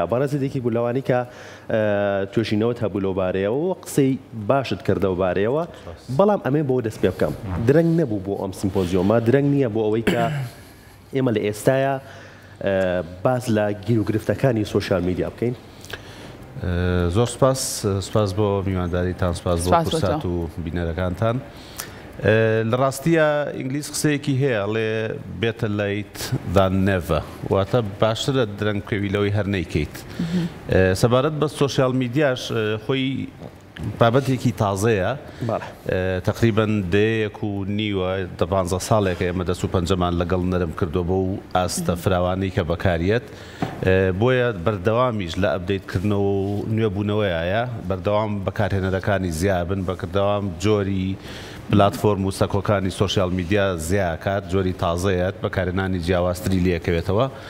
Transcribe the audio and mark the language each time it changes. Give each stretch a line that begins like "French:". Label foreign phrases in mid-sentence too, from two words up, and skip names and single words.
Central Kurdish: بەڕێزێکی گولەوانی کە توێژینەوەت هەبوو لەو بارەیەوە و قسەی باشت کردەوە بارەیەوە بەڵام ئەمێ بۆ دەست پێ بکەم درەنگ نەبوو بۆ ئەم سیمپۆزیۆمە درەنگ نییە بۆ ئەوەی کە ئێمە لە ئێستاە باس لە گیر و گرفتەکانی
English: social media
Central Kurdish: بکەین. زۆر سپاس بۆ میوانداریتان سپاس بۆ فرسات و بینەرەکانتان. لە ڕاستیە ئینگلیس قسەیەکی هەیە ئەڵێ
English: better late than never
Central Kurdish: واتە باشترە درەنگ پێویلەوەی هەر نەیکەیت. سەبارەت بە
English: social media
Central Kurdish: خۆی بابەتێکی تازەیە تقریباً دەیەک و نیوە 15 ساڵێکە ئێمە دەست و پەنجەمان لەگەڵ نەرم کردو بۆ و ئاستە فراوانەی کە بەکارێت بۆیە بەردەوامیش لە ئەپدەیتکردنەوە و نوێبوونەوەیە بەردەوام بەکارهێنەرەکانی زیابن بەکردەوام جۆری پلاتفۆرم و سەکۆکانی
English: social media
Central Kurdish: زیاکات جۆری تازەیەت بەکارهێنانی جیاوازتری لێکەوێتەوە.